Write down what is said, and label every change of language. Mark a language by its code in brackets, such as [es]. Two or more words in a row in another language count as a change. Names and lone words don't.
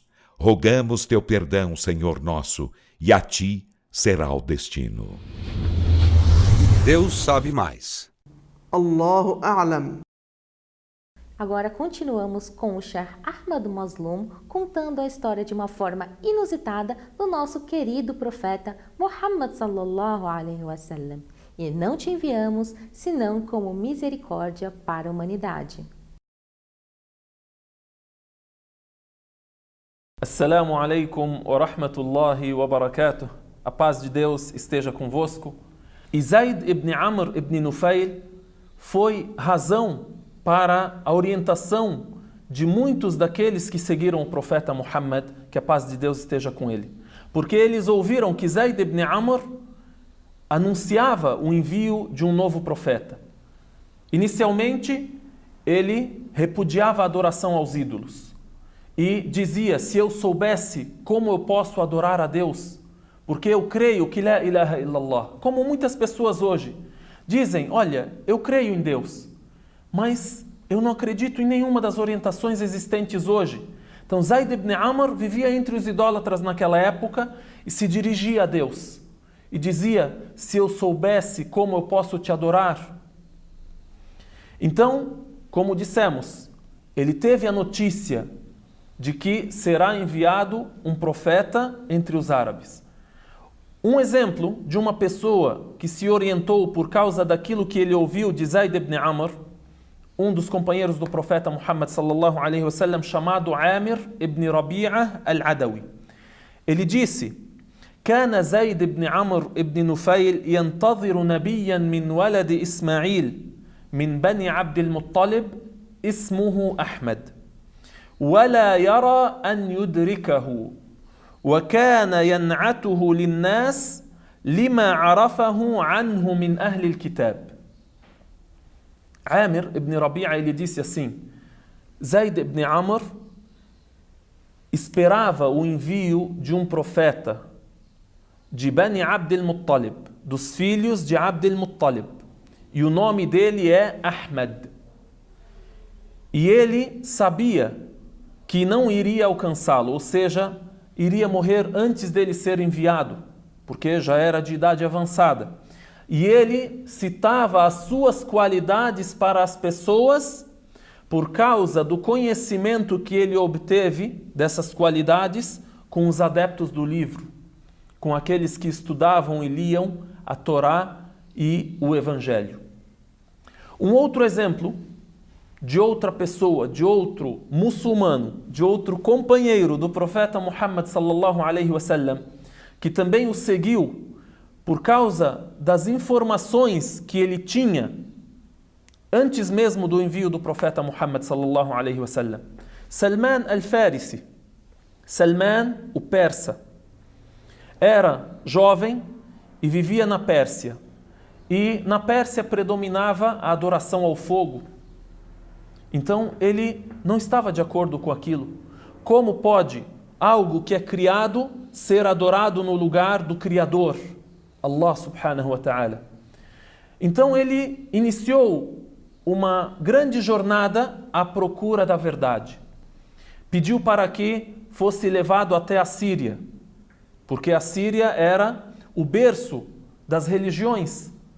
[pt] Rogamos teu perdão, Senhor nosso, e a ti será o destino. Deus sabe mais. [ar] الله أعلم. [pt] Agora continuamos com o Sheikh Ahmad Mazloum contando a história de uma forma inusitada do nosso querido profeta Muhammad [ar] صلى الله عليه وسلم. [pt] E não te enviamos senão como misericórdia para a humanidade. [ar] السلام عليكم ورحمة الله وبركاته. [pt] A paz de Deus esteja convosco. E Zayd ibn Amr ibn Nufail foi razão para a orientação de muitos daqueles que seguiram o profeta Muhammad, que a paz de Deus esteja com ele. Porque eles ouviram que Zayd ibn Amr anunciava o envio de um novo profeta. Inicialmente, ele repudiava a adoração aos ídolos. E dizia, se eu soubesse como eu posso adorar a Deus, porque eu creio que [ar] لا إله إلا الله, [pt] como muitas pessoas hoje dizem, olha, eu creio em Deus, mas eu não acredito em nenhuma das orientações existentes hoje. Então Zayd ibn Amr vivia entre os idólatras naquela época e se dirigia a Deus. E dizia, se eu soubesse como eu posso te adorar. Então, como dissemos, ele teve a notícia de que será enviado um profeta entre os árabes. Um exemplo de uma pessoa que se orientou por causa daquilo que ele ouviu de Zayd ibn Amr, um dos companheiros do profeta Muhammad [ar] صلى الله عليه وسلم, [pt] chamado Amir ibn Rabi'a al-Adawi. Ele disse, [ar] كان زيد بن عمرو بن نفيل ينتظر نبيا من ولد إسماعيل من بني عبد المطلب اسمه أحمد ولا يرى أن يدركه وكان ينعته للناس لما عرفه عنه من أهل الكتاب. [pt] Amir ibn Rabi'a, ele disse assim, Zayd ibn Amr esperava o envio de um profeta de Bani Abd al-Muttalib, dos filhos de Abd al-Muttalib, e o nome dele é Ahmad. E ele sabia que não iria alcançá-lo, ou seja, iria morrer antes dele ser enviado, porque já era de idade avançada. E ele citava as suas qualidades para as pessoas por causa do conhecimento que ele obteve dessas qualidades com os adeptos do livro, com aqueles que estudavam e liam a Torá e o Evangelho. Um outro exemplo de outra pessoa, de outro muçulmano, de outro companheiro do profeta Muhammad [ar] صلى الله عليه وسلم, [pt] que também o seguiu por causa das informações que ele tinha antes mesmo do envio do profeta Muhammad [ar] صلى الله عليه وسلم. [pt] Salman al-Farisi, Salman, o persa, era jovem e vivia na Pérsia. E na Pérsia predominava a adoração ao fogo. Então ele não estava de acordo com aquilo. Como pode algo que é criado ser adorado no lugar do Criador, [ar] الله سبحانه وتعالى? [pt] Então ele iniciou uma grande jornada à procura da verdade. Pediu para que fosse levado até a Síria, porque a Síria era o berço das religiões.